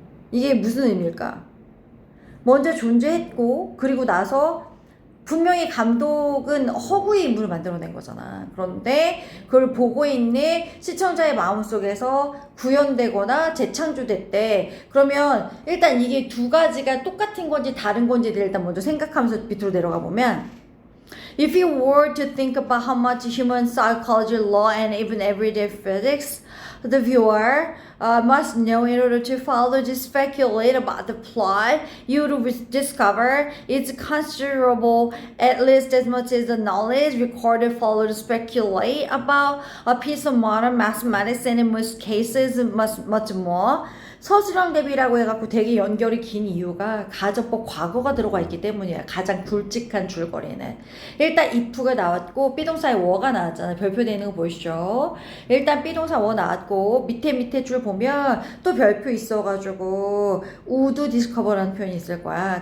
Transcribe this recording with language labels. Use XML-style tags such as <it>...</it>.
<ko>이게 무슨 의미일까? 먼저 존재했고 그리고 나서 분명히 감독은 허구의 인물을 만들어낸 거잖아. 그런데 그걸 보고 있는 시청자의 마음속에서 구현되거나 재창조됐대. 그러면 일단 이게 두 가지가 똑같은 건지 다른 건지를 일단 먼저 생각하면서 밑으로 내려가 보면</ko> <en>If you were to think about how much human psychology, law, and even everyday physics the viewer must know in order to follow to speculate about the plot, you would discover it's considerable at least as much as the knowledge recorded followed to speculate about a piece of modern mathematics and in most cases much more.</en> <ko>서술형 대비라고 해갖고 되게 연결이 긴 이유가 가정법 과거가 들어가 있기 때문이야. 가장 굵직한 줄거리는. 일단 if가 나왔고 비동사의 were가 나왔잖아요. 별표 되는 거 보이시죠? 일단 비동사 were 나왔고 밑에 줄 보면 또 별표 있어가지고 would discover라는 표현이 있을 거야.</ko>